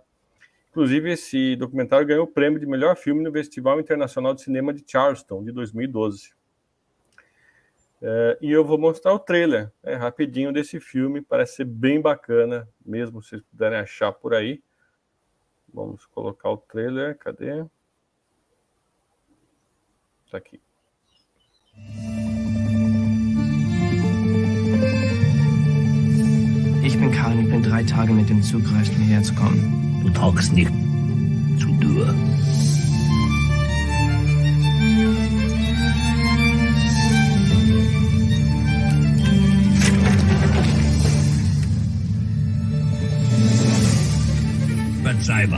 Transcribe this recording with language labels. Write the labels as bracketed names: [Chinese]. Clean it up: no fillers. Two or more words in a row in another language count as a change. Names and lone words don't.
[Portuguese] Inclusive, esse documentário ganhou o prêmio de melhor filme no Festival Internacional de Cinema de Charleston, de 2012. E eu vou mostrar o trailer, rapidinho, desse filme. Parece ser bem bacana, mesmo se vocês puderem achar por aí. Vamos colocar o trailer, cadê? Tá aqui. [German] Ich bin Karl und ich bin 3 Tage mit dem Zug gereist, um hierher zu kommen. Du taugst nicht zu Dur. Verzeihbar.